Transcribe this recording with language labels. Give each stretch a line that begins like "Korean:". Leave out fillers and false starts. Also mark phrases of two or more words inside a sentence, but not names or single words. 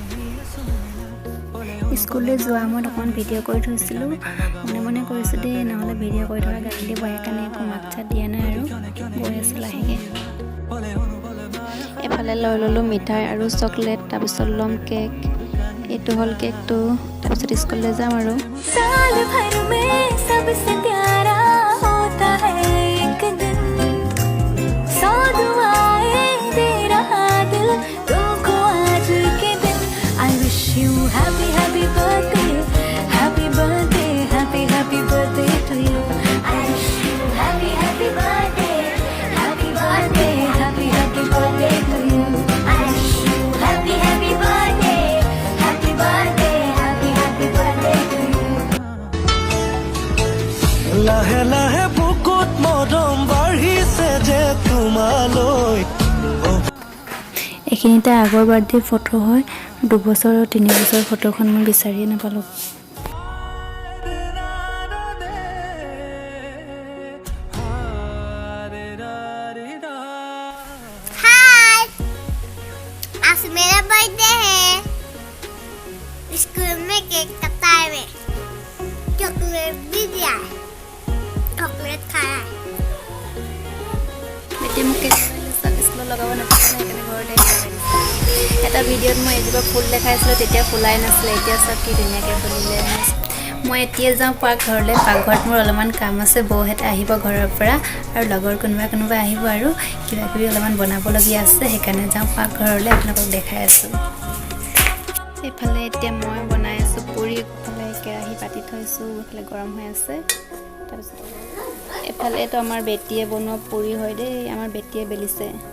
Assamese: স্কুললৈ যোৱা সময়ত অকণ ভিডিঅ' কৰি থৈছিলোঁ মনে মনে কৰিছোঁ দেই নহ'লে ভিডিঅ' কৰি থকা গালি দিব সেইকাৰণে একো মাত চাত দিয়া নাই আৰু গৈ আছোঁ লাহেকৈ এফালে লৈ ল'লোঁ মিঠাই আৰু চকলেট তাৰপিছত ল'ম কেক এইটো হ'ল কেকটো তাৰপিছত স্কুললৈ যাম আৰু
Hindi: साल भर में सबसे प्यारा होता है एक दिन सौ दुआएं दे रहा दिल तुमको आज के दिन
English: I wish you happy happy birthday happy birthday happy happy birthday to you I wish you happy happy birthday happy birthday happy happy birthday to you I wish you happy happy birthday happy birthday happy happy birthday to you
Assamese: লাহে লাহে বুকুত মৰম বাঢ়িছে যে তোমালৈ এইখিনিতে আগৰ
English: birthday photo
Assamese: হয় 2 বছৰ আৰু 3 বছৰ ফটোখন মই বিচাৰিয়ে নাপালোঁ
Hindi: हाय आज मेरा बर्थडे है स्कूल में केक कटा है चॉकलेट भी दिया है चॉकलेट खाया है
Assamese: বেটি মোক কেক স্কুলত লগাব নাপালে সেইকাৰণে ঘৰতে এটা ভিডিঅ'ত মই এজোপা ফুল দেখাইছিলোঁ তেতিয়া ফুলাই নাছিলে এতিয়া চব কি ধুনীয়াকৈ ফুলিলে মই এতিয়া যাওঁ ঘৰলৈ পাকঘৰত মোৰ অলপমান কাম আছে বৌহেঁতে আহিব ঘৰৰ পৰা আৰু লগৰ কোনোবা আহিব আৰু কিবা কিবি অলপমান বনাবলগীয়া আছে সেইকাৰণে যাওঁ পাকঘৰলৈ আপোনালোকক দেখাই আছোঁ এইফালে এতিয়া মই বনাই আছোঁ পুৰি এইফালে কেৰাহী পাতি থৈছোঁ এইফালে গৰম হৈ আছে তাৰপিছত এফালে তো আমাৰ বেটিয়ে বনোৱা পুৰি হয় দেই আমাৰ বেটিয়ে বেলিছে